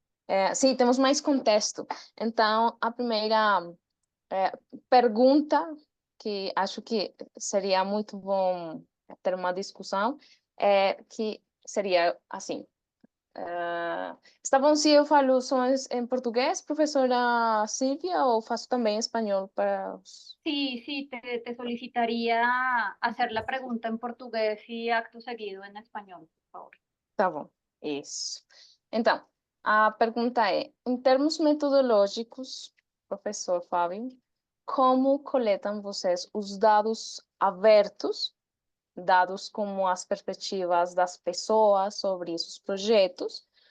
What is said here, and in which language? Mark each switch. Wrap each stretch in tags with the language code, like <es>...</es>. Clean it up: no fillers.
<pt>Então, sim, temos mais contexto. Então, a primeira pergunta que acho que seria muito bom ter uma discussão que seria assim: Está bom se eu falo só em português, professora Silvia, ou faço também em espanhol para os...</pt> <es>Sí, sí, te solicitaría hacer la pregunta en portugués y acto seguido en español, por favor.</es> <pt>Tá bom, isso. Então, a pergunta é, em termos metodológicos, professor Fábio, como coletam vocês os dados abertos, dados como as perspectivas das pessoas sobre esses projetos?</pt>